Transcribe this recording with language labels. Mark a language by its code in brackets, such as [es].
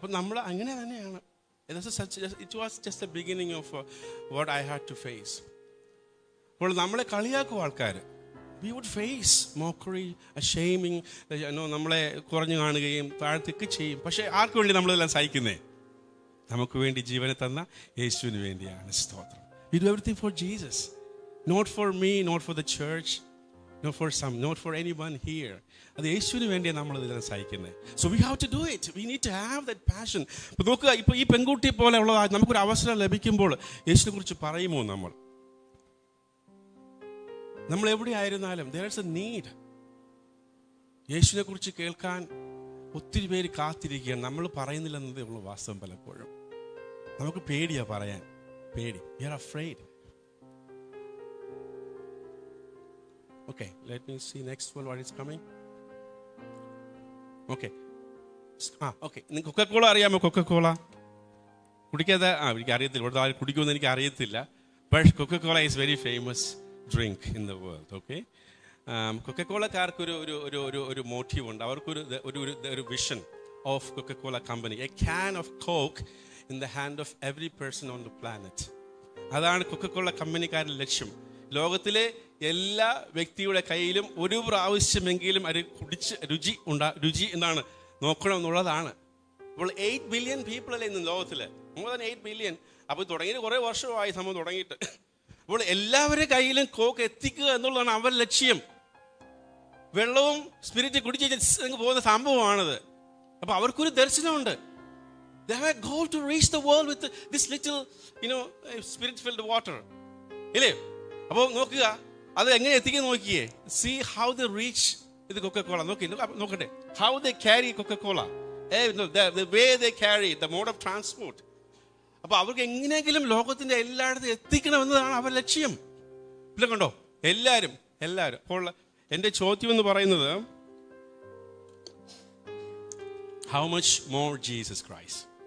[ml] അപ്പം നമ്മൾ അങ്ങനെ തന്നെയാണ്. [en] It was just a beginning of what I had to face. [ml] അപ്പോൾ നമ്മളെ കളിയാക്കും ആൾക്കാർ. [en] We would face mockery, shaming, [ml] നമ്മളെ കുറഞ്ഞു കാണുകയും താഴ്ത്തൊക്കെ ചെയ്യും. പക്ഷേ ആർക്ക് വേണ്ടി നമ്മളിതെല്ലാം സഹിക്കുന്നേ? നമുക്ക് വേണ്ടി ജീവനെ തന്ന യേശുവിന് വേണ്ടിയാണ്. സ്തോത്രം. [en] We do everything for Jesus, not for me, not for the church, not for anyone here. [ml] അത് യേശുവിന് വേണ്ടിയാണ് നമ്മളിതെല്ലാം സഹിക്കുന്നത്. [en] So we have to do it. We need to have that passion. [ml] ഇപ്പോൾ നോക്കുക, ഇപ്പോൾ ഈ പെൺകുട്ടിയെ പോലെ ഉള്ള നമുക്കൊരു അവസരം ലഭിക്കുമ്പോൾ യേശുവിനെ കുറിച്ച് പറയുമോ? നമ്മൾ എവിടെയായിരുന്നാലും [en] there is a need. [ml] യേശുവിനെ കുറിച്ച് കേൾക്കാൻ ഒത്തിരി പേര് കാത്തിരിക്കുകയാണ്. നമ്മൾ പറയുന്നില്ലെന്നതേ ഉള്ളൂ വാസ്തവം. പലപ്പോഴും നമുക്ക് പേടിയാ പറയാൻ, പേടി. [en] We are afraid. Okay, let me see next one what is coming. [ml] Okay. Okay. നിങ്ങൾക്ക് കൊക്കക്കോള അറിയാമോ? കൊക്കക്കോള കുടിക്കാതെ എനിക്ക് അറിയത്തില്ല, ഇവിടുത്തെ ആരും കുടിക്കുമെന്ന് എനിക്ക് അറിയത്തില്ല. [en] But Coca Cola is very famous drink in the world. [ml] Okay, കൊക്കക്കോളക്കാർക്ക് ഒരു മോട്ടീവ് ഉണ്ട്. [en] അവർക്കൊരു vision of Coca Cola company. A can of coke in the hand of every person on the planet. [ml] അതാണ് കൊക്കക്കോള കമ്പനിക്കാരുടെ ലക്ഷ്യം. ലോകത്തിലെ എല്ലാ വ്യക്തിയുടെ കയ്യിലും ഒരു പ്രാവശ്യമെങ്കിലും അത് കുടിച്ച് രുചി എന്താണ് നോക്കണം എന്നുള്ളതാണ്. അപ്പോൾ 8 ബില്യൺ പീപ്പിൾ അല്ലേ ഇന്ന് ലോകത്തിൽ, [en] More than 8 billion. [ml] അപ്പോൾ തുടങ്ങിയിട്ട് കുറേ വർഷമായി സംഭവം തുടങ്ങിയിട്ട്. അപ്പോൾ എല്ലാവരുടെ കയ്യിലും കോക്ക് എത്തിക്കുക എന്നുള്ളതാണ് അവരുടെ ലക്ഷ്യം. വെള്ളവും സ്പിരിറ്റ് കുടിച്ച് പോകുന്ന സംഭവമാണത്. അപ്പോൾ അവർക്കൊരു ദർശനമുണ്ട്. [en] They have a goal to reach the world with this little, spirit-filled water. [ml] ഇല്ലേ? അപ്പോൾ നോക്കുക അത് എങ്ങനെ എത്തിക്കാൻ നോക്കിയേ. [en] See how they reach with the Coca-Cola. [ml] നോക്കട്ടെ. [en] How they carry Coca-Cola. The way they carry, the mode of transport. [ml] അപ്പോൾ അവർക്ക് എങ്ങനെയെങ്കിലും ലോകത്തിന്റെ എല്ലായിടത്തും എത്തിക്കണമെന്നതാണ് അവരുടെ ലക്ഷ്യം. ഇല്ല കണ്ടോ, എല്ലാവരും. അപ്പോൾ എൻ്റെ ചോദ്യം എന്ന് പറയുന്നത്, [en] how much more Jesus Christ?